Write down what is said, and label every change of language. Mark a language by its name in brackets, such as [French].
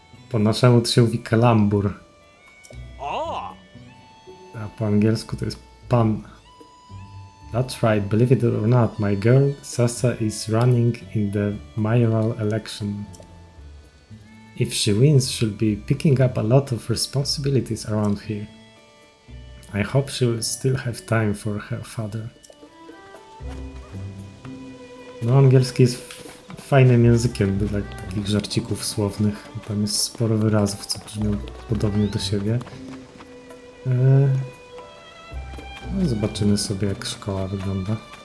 [Polish] Po naszemu to się mówi kalambur. A po angielsku to jest pan. [English] That's right, believe it or not, my girl Sasa is running in the mayoral election. If she wins, she'll be picking up a lot of responsibilities around here. I hope she will still have time for her father. [Polish] No, angielski jest fajnym językiem dla takich żarcików słownych. Tam jest sporo wyrazów, co brzmią podobnie do siebie. No, zobaczymy sobie, jak szkoła wygląda.